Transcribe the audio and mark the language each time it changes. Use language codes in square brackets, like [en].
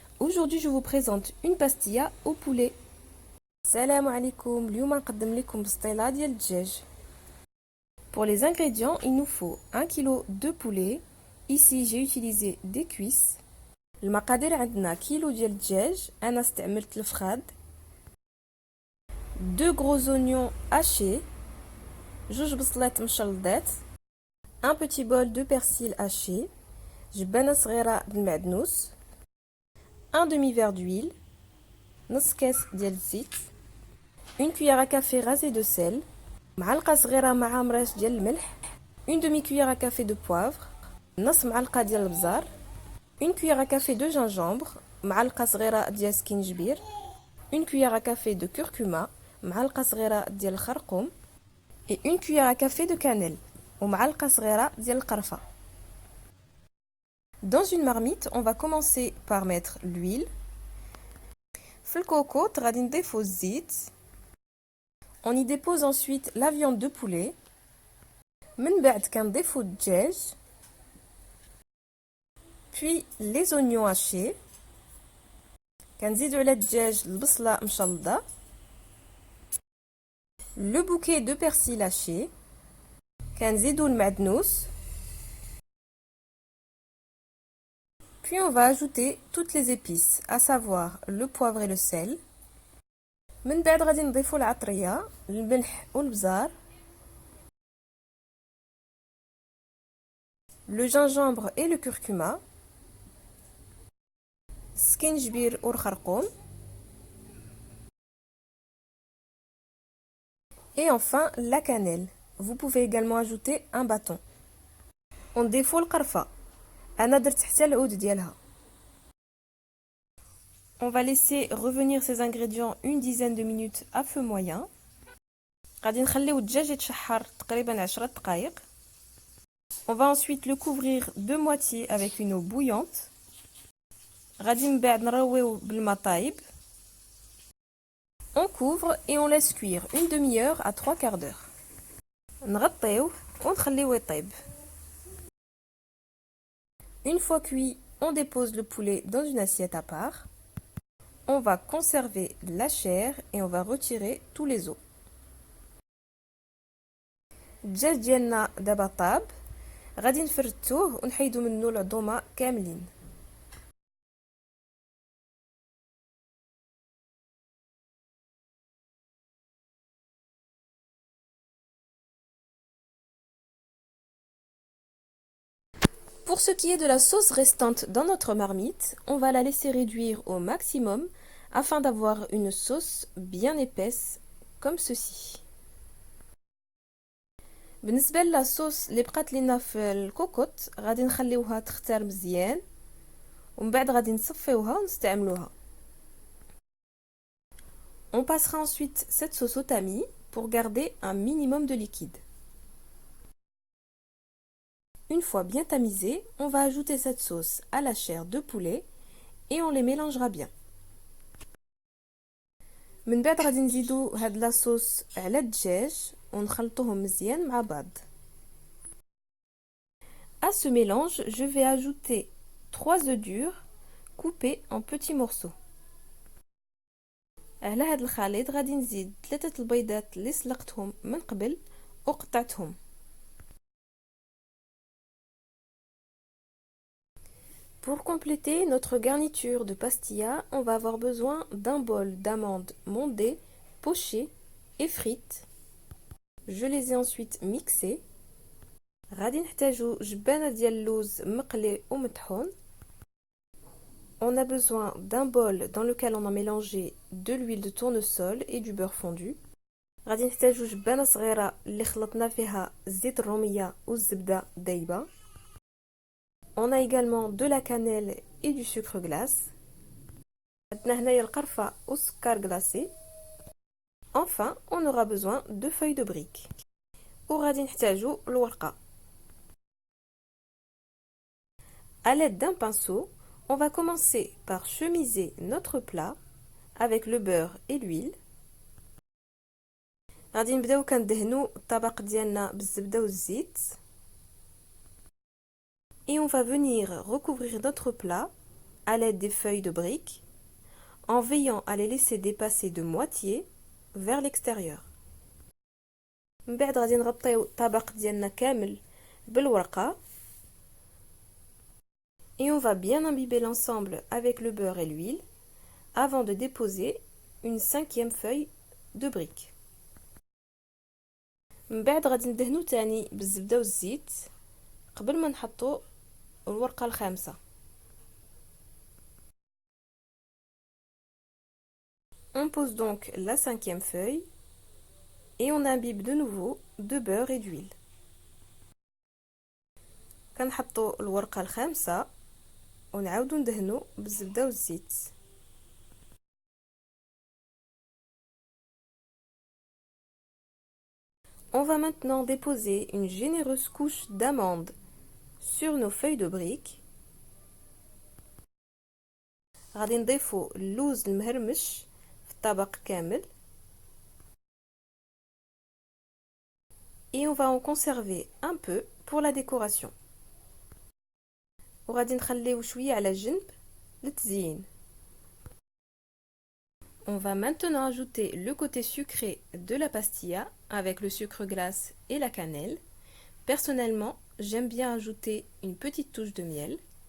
[fr] Aujourd'hui, je vous présente une pastilla au poulet. [ar] Salam alaikum. اليوم نقدم لكم بسطيلة ديال الدجاج. [fr] Pour les ingrédients, il nous faut 1 kg de poulet. Ici, j'ai utilisé des cuisses. [ar] المقادير عندنا كيلو ديال الدجاج. أنا استعملت الفخاد. [fr] 2 gros oignons hachés. [ar] جوج بصلات مشلضات. [fr] Un petit bol de persil haché. [ar] جبانة صغيرة بالمعدنوس. [fr] Un demi-verre d'huile. [ar] نص كاس ديال الزيت. [fr] Une cuillère à café rasée de sel. [ar] معلقة صغيرة مع مرش ديال الملح. [fr] Une demi-cuillère à café de poivre. [ar] نص معلقة ديال البزار. [fr] Une cuillère à café de gingembre. [ar] معلقة صغيرة ديال سكينجبير. [fr] Une cuillère à café de curcuma. [ar] معلقة صغيرة ديال الخرقوم. [fr] Et une cuillère à café de cannelle. [ar] ومعلقة صغيرة ديال القرفة. [fr] Dans une marmite, on va commencer par mettre l'huile. [ar] في الكوكوط غادي نضيفو الزيت. [fr] On y dépose ensuite la viande de poulet. [ar] من بعد كنضيفو الدجاج. [fr] Puis les oignons hachés. [ar] كنزيدو على الدجاج البصلة مشلضة. [fr] Le bouquet de persil haché. [ar] كنزيدو المعدنوس. [fr] Puis on va ajouter toutes les épices, à savoir le poivre et le sel. [ar] من بعد غادي نضيفو العطرية، الملح والبزار. [fr] Le gingembre et le curcuma. [ar] سكينجبير والخرقوم. [fr] Et enfin la cannelle. Vous pouvez également ajouter un bâton. [ar] ونضيفو القرفة. أنا درت حتى العود ديالها. [fr] On va laisser revenir ces ingrédients une dizaine de minutes à feu moyen. [ar] غادي نخليو الدجاج يتشحر تقريبا 10 دقائق. [fr] On va ensuite le couvrir de moitié avec une eau bouillante. [ar] غادي من بعد نرويو بالماء طايب. [fr] On couvre et on laisse cuire une demi-heure à 3/4 d'heure. [ar] نغطيوه ونخليوه يطيب. [fr] Une fois cuit, on dépose le poulet dans une assiette à part. On va conserver la chair et on va retirer tous les os. [ar] الدجاج ديالنا دابا طاب. غادي نفرتوه ونحيدو منه العظومه كاملين. [fr] Pour ce qui est de la sauce restante dans notre marmite, on va la laisser réduire au maximum afin d'avoir une sauce bien épaisse comme ceci. [ar] بالنسبة للصوص اللي بقات لينا في الكوكوط غادي نخليوها تختار مزيان ومن بعد غادي نصفيوها ونستعملوها. [fr] On passera ensuite cette sauce au tamis pour garder un minimum de liquide. Une fois bien tamisée, on va ajouter cette sauce à la chair de poulet et on les mélangera bien. [ar] من بعد غادي نزيدو هاد لاصوص على الدجاج ونخلطوهم مزيان مع بعض. [fr] À ce mélange, je vais ajouter 3 œufs durs coupés en petits morceaux. [ar] على هاد الخليط غادي نزيد 3 البيضات اللي سلقتهم من قبل وقطعتهم. [fr] Pour compléter notre garniture de pastilla, on va avoir besoin d'un bol d'amandes mondées, pochées et frites. Je les ai ensuite mixées. [ar] غادي نحتاجو جبانة ديال اللوز مقلي ومطحون. [fr] On a besoin d'un bol dans lequel on a mélangé de l'huile de tournesol et du beurre fondu. [ar] غادي نحتاجو جبانة صغيرة اللي خلطنا فيها زيت الرومية والزبدة دايبة. [fr] On a également de la cannelle et du sucre glace. [ar] عندنا هنايا القرفة والسكر glacé. [fr] Enfin, on aura besoin de feuilles de briques. [ar] وغادي نحتاجو الورقة. [fr] À l'aide d'un pinceau, on va commencer par chemiser notre plat avec le beurre et l'huile. [ar] غادي نبداو كندهنو الطبق ديالنا بالزبدة والزيت. [fr] Et on va venir recouvrir notre plat à l'aide des feuilles de briques, en veillant à les laisser dépasser de moitié vers l'extérieur. [ar] من بعد غادي نغطيو الطبق ديالنا كامل بالورقة [fr] et on va bien imbiber l'ensemble avec le beurre et l'huile avant de déposer une 5e feuille de briques. [ar] من بعد غادي ندهنو تاني بالزبدة والزيت قبل ما نحطو الورقة الخامسة. [fr] On pose donc la 5e feuille et on imbibe de nouveau de beurre et d'huile. [ar] كنحطو الورقة الخامسة ونعاودو ندهنو بالزبدة والزيت. [fr] On va maintenant déposer une généreuse couche d'amandes sur nos feuilles de briques. [ar] غادي نضيفو اللوز المهرمش في الطبق كامل. [fr] Et on va en conserver un peu pour la décoration. [ar] وغادي نخليو شوية على جنب للتزيين. [fr] On va maintenant ajouter le côté sucré de la pastilla avec le sucre glace et la cannelle. Personnellement, j'aime bien ajouter une petite touche de miel.